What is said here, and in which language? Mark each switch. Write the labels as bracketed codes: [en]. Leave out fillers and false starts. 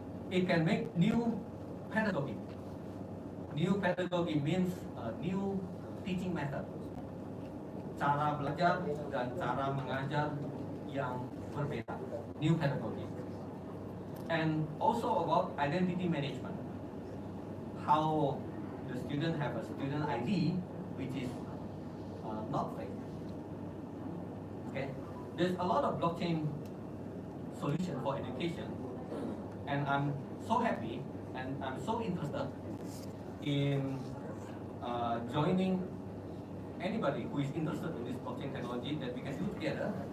[en] It can make new pedagogy. New pedagogy means new teaching method. [id] Cara belajar dan cara mengajar yang berbeda. [en] New pedagogy. And also about identity management. How the student have a student ID which is not fake. Okay, there's a lot of blockchain solution for education, and I'm so happy and I'm so interested in joining anybody who is interested in this blockchain technology that we can do together.